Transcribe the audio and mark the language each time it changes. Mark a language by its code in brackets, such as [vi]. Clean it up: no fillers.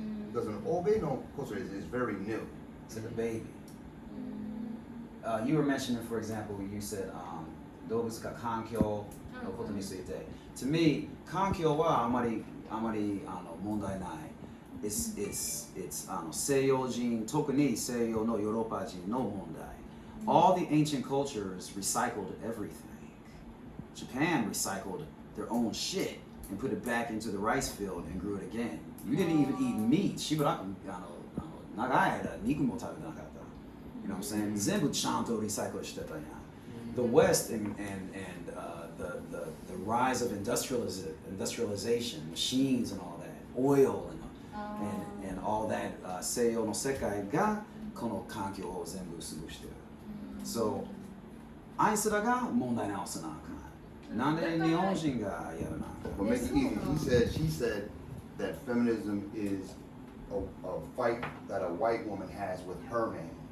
[en] Because an Obe no culture is very new. To the baby. You were mentioning, for example, you said [ja] 動物が環境のことについて。 [en] To me, [ja] 環境はあまり問題ない。 [en] It's [ja] 西洋人、特に西洋のヨーロッパ人の問題。 [en] All the ancient cultures recycled everything. Japan recycled their own shit and put it back into the rice field and grew it again. You didn't even eat meat. [ja] しばらく長い間肉も食べてなかった。 [en] You know what I'm saying? [ja] 全部ちゃんとリサイクルしてたやん。 [en] The West and the rise of industrialization, machines and all that, oil and all that [ja] 西洋の世界がこの環境を全部潰してる。 [en] So [ja] あいつらが問題直さなあかん。なんで日本人がやるなあかん。 [en] Well, make it easy. She said that feminism is a fight that a white woman has with her man.